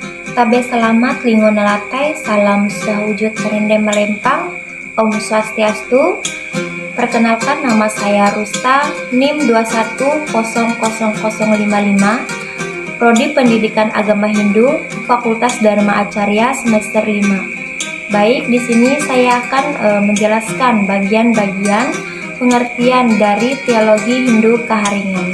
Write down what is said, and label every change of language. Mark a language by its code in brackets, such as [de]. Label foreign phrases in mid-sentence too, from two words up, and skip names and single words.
[nij] Tabe selamat lingo nalatai, salam sahujud merende melempang, Om Swastiastu. [id] Perkenalkan, nama saya Rusta, NIM 2100055, Prodi Pendidikan Agama Hindu, Fakultas Dharma Acarya semester 5. Baik, di sini saya akan menjelaskan bagian-bagian pengertian dari teologi Hindu Keharingan.